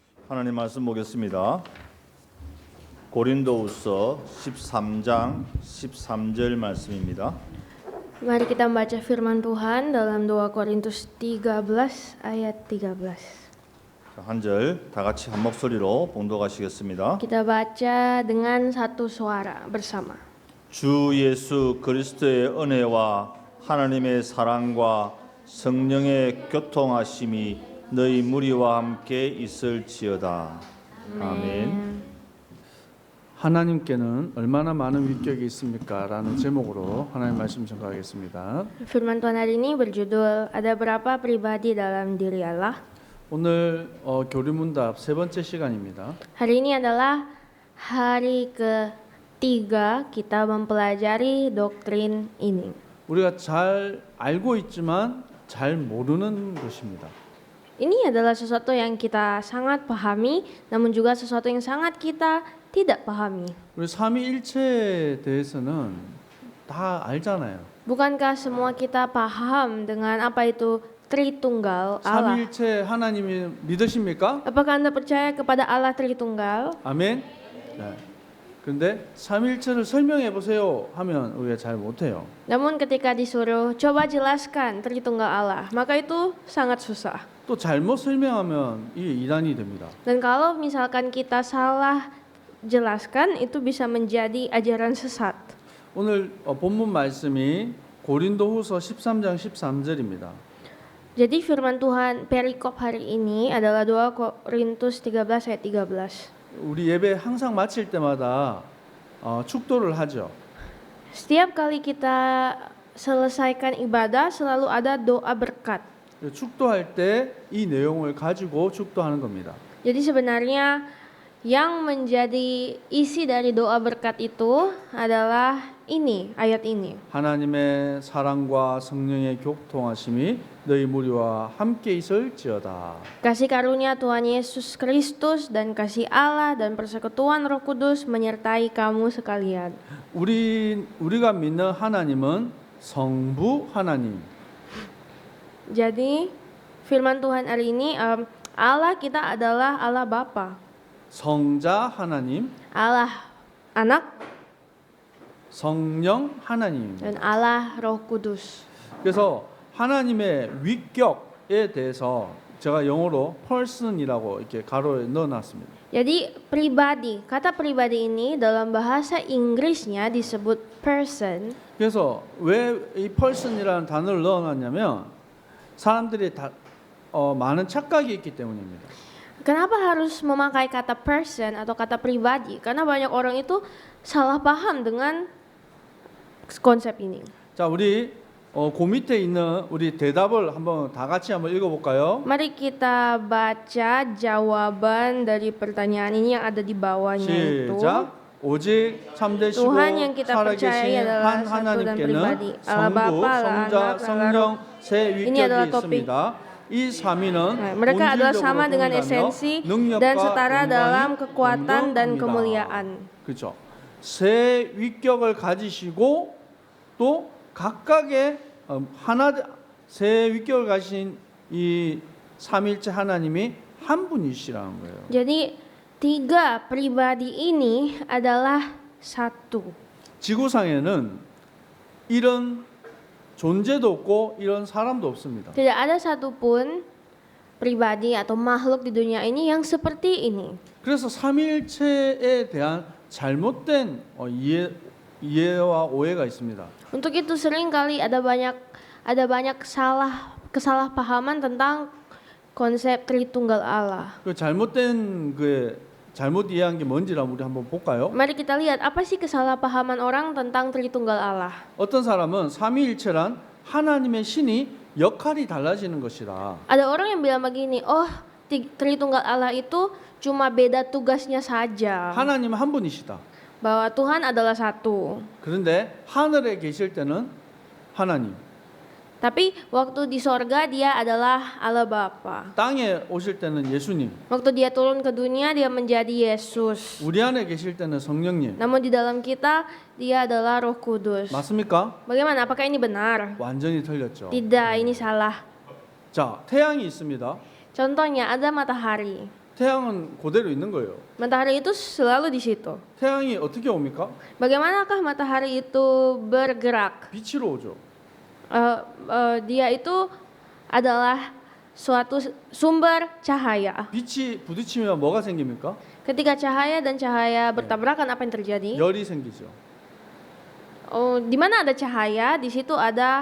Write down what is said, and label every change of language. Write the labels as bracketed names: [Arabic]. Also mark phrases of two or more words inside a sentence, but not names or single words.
[Korean] 하나님 말씀 보겠습니다. 고린도후서 13장 13절 말씀입니다. [Indonesian] Mari kita membaca firman Tuhan dalam 2 Korintus 13 ayat 13. [Korean] 한 절 다 같이 한 목소리로 봉독하시겠습니다. [Indonesian] Kita baca dengan satu suara bersama. [Korean] 주 예수 그리스도의 은혜와 하나님의 사랑과 성령의 교통하심이 너희 무리와 함께 있을지어다. 아멘. 하나님께는 얼마나 많은 위격이 있습니까? 라는 제목으로 하나님 말씀 전가하겠습니다. [Indonesian] Firman Tuhan hari ini berjudul Ada berapa pribadi dalam diri Allah? [Korean] 오늘 교리문답 세 번째 시간입니다. [Indonesian] Hari ini adalah hari ketiga kita mempelajari doktrin ini. [Korean] 우리가 잘 알고 있지만 잘 모르는 것입니다. [Indonesian] Ini adalah sesuatu yang kita sangat pahami, namun juga sesuatu yang sangat kita tidak pahami. [Korean] 우리 삼위일체에 대해서는 다 알잖아요. [Indonesian] Bukankah semua kita paham dengan apa itu Tritunggal Allah? [Korean] 삼위일체 하나님이 믿으십니까? [Indonesian] Apakah Anda percaya kepada Allah Tritunggal? [Korean] 아멘. 네. 그런데 삼위일체를 설명해 보세요 하면 우리가 잘 못해요. [Indonesian] Namun ketika disuruh coba jelaskan Tritunggal Allah, maka itu sangat susah. [Korean] 또 잘못 설명하면 이게 이단이 됩니다. [Indonesian] Dan kalau misalkan kita salah jelaskan, itu bisa menjadi ajaran sesat. [Korean] 오늘 본문 말씀이 고린도후서 13장 13절입니다. [Indonesian] Jadi firman Tuhan perikop hari ini adalah 2 Korintus 13 ayat 13. [Korean] 우리 예배 항상 마칠 때마다 축도를 하죠. [Indonesian] Setiap kali kita selesaikan ibadah selalu ada doa berkat. [Korean] 축도할 때 이 내용을 가지고 축도하는 겁니다. [Indonesian] Jadi sebenarnya yang menjadi isi dari doa berkat itu adalah ini, ayat ini. [Korean] 하나님의 사랑과 성령의 교통하심이 너희 무리와 함께 있을지어다. [Indonesian] Kasih karunia Tuhan Yesus Kristus dan kasih Allah dan persekutuan Roh Kudus menyertai kamu sekalian. [Korean] 우리가 믿는 하나님은 성부 하나님. [Indonesian] Jadi firman Tuhan hari ini Allah kita adalah Allah Bapa, [Korean] 성자 하나님, [Indonesian] Allah Anak, [Korean] 성령 하나님. [Indonesian] dan Allah Roh Kudus. [Korean] 그래서 하나님의 위격에 대해서 제가 영어로 person이라고 이렇게 가로에 넣어놨습니다. [Indonesian] Jadi pribadi, kata pribadi ini dalam bahasa Inggrisnya disebut person. [Korean] 그래서 왜 이 person이라는 단어를 넣어놨냐면 사람들이 다 많은 착각이 있기 때문입니다. [Indonesian] Kenapa harus memakai kata person atau kata pribadi? Karena banyak orang itu salah paham dengan konsep ini. [Korean] 자, 우리 그 밑에 있는 우리 대답을 한번 다 같이 한번 읽어볼까요? [Indonesian] Mari kita baca jawaban dari pertanyaan ini yang ada di bawahnya itu. [Korean] 시작. 오직 참되시고 [Indonesian] Tuhan yang kita percayai [Korean] 살아계신 [Indonesian] adalah [Korean] 한 [Indonesian] satu dan pribadi. [Korean] 하나님께는 [Indonesian] Allah [Korean] 성부, [Indonesian] Bapa, Allah [Korean] 성자, [Indonesian] Anak, Allah [Korean] 성령 [Indonesian] Roh. [Korean] 세 [Indonesian] Ini adalah [Korean] 위격이 [Indonesian] topik. [Korean] 있습니다. 이 삼위는 [Indonesian] Mereka adalah [Korean] 본질적으로 [Indonesian] sama dengan [Korean] 동일하며 [Indonesian] esensi [Korean] 능력과 [Indonesian] dan setara [Korean] 영광이 [Indonesian] dalam kekuatan dan [Korean] 동등합니다. [Indonesian] kemuliaan. [Korean] 그렇죠. 세 위격을 가지시고 또 각각의 세 위격을 가진 이 삼위일체 하나님이 한 분이시라는 거예요. [Indonesian] Jadi tiga pribadi ini adalah satu. [Korean] 지구상에는 이런 존재도 없고 이런 사람도 없습니다. [Indonesian] Tidak ada satupun pribadi atau makhluk di dunia ini yang seperti ini. [Korean] 그래서 삼위일체에 대한 잘못된 이해와 오해가 있습니다. [Indonesian] Untuk itu seringkali ada banyak kesalahpahaman tentang konsep Tritunggal Allah. [Korean] 그 잘못 이해한 게 뭔지를 우리 한번 볼까요? [Indonesian] Mari kita lihat apa sih kesalahpahaman orang tentang Tritunggal Allah. [Korean] 어떤 사람은 삼위일체란 하나님의 신이 역할이 달라지는 것이다. [Indonesian] Ada orang yang bilang begini, oh Tritunggal Allah itu cuma beda tugasnya saja. [Korean] 하나님은 한 분이시다. [Indonesian] Bahwa Tuhan adalah satu. [Korean] 그런데 하늘에 계실 때는 하나님, [Indonesian] Tapi waktu di sorga dia adalah Allah Bapa. [Korean] 땅에 오실 때는 예수님, [Indonesian] Waktu dia turun ke dunia dia menjadi Yesus. [Korean] 우리 안에 계실 때는 성령님. [Indonesian] Namun di dalam kita dia adalah Roh Kudus. [Korean] 맞습니까? [Indonesian] Bagaimana? Apakah ini benar? [Korean] 완전히 틀렸죠. [Indonesian] Tidak, ini salah. [Korean] 자, 태양이 있습니다. [Indonesian] Contohnya ada matahari. [Korean] 태양은 그대로 있는 거예요. [Indonesian] Matahari itu selalu di situ. [Korean] 태양이 어떻게 옵니까? [Indonesian] Bagaimanakah matahari itu bergerak? [Korean] 빛으로 오죠. [Indonesian] Dia itu adalah suatu sumber cahaya. [Korean] 빛이 부딪히면 뭐가 생깁니까? [Indonesian] Ketika cahaya dan cahaya bertabrakan, apa yang terjadi? [Korean] 열이 생기죠. [Indonesian] Di mana ada cahaya, di situ ada